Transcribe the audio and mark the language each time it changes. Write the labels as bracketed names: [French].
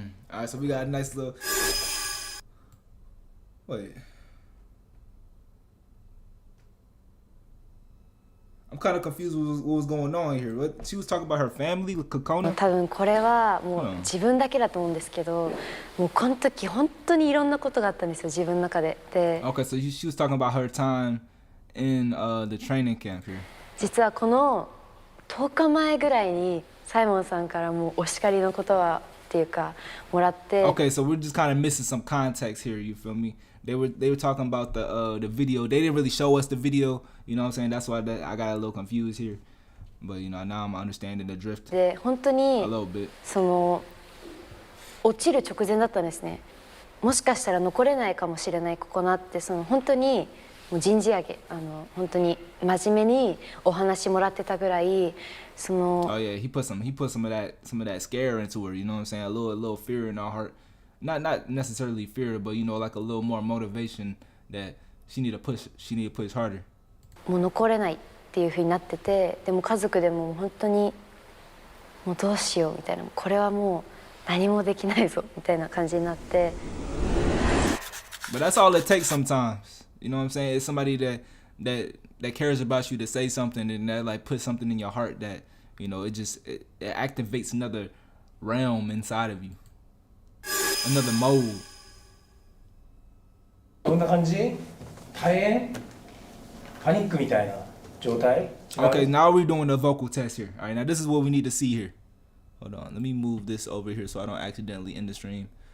[English] Alright, so we got a nice little. Wait. I'm kind of confused with what was going on here. What she was talking about her family, Kokona? [Japanese] 多分これはもう自分だけだと思うんですけど、もうこの時本当にいろんなことがあったんですよ、自分の中で。で、 [English] Okay, so she was talking about her time in the training camp here. [Japanese] 実はこの10日前ぐらいにサイモンさんからもうお叱りの言葉っていうかもらって。 [English] Okay, so we're just kind of missing some context here. You feel me? They were talking about the video. They didn't really show us the video. You know what I'm saying? That's why I got a little confused here. But you know, now I'm understanding the drift [Japanese] で本当 [English] a [Japanese] に [English] little bit. [Japanese] その落ちる直前だったんですね。もしかしたら残れないかもしれないここなって、その本当にもう人事上げ本当に真面目にお話もらってたぐらい、その。 [English] Oh yeah, he put some of that scare into her. You know what I'm saying? A little fear in her heart. Not necessarily fear, but you know, like a little more motivation that she need to push harder. [Japanese] もう残れないっていう風になってて、でも家族でも本当にもうどうしようみたいな、これはもう何もできないぞみたいな感じになって。 [English] But that's all it takes sometimes. You know what I'm saying? It's somebody that cares about you to say something and that like put something in your heart that, you know, it activates another realm inside of you. Another mode. [Japanese] どんな感じ？大変？パニックみたいな状態？ [English] Okay, now we're doing the vocal test here. All right, now this is what we need to see here. Hold on, let me move this over here so I don't accidentally end the stream.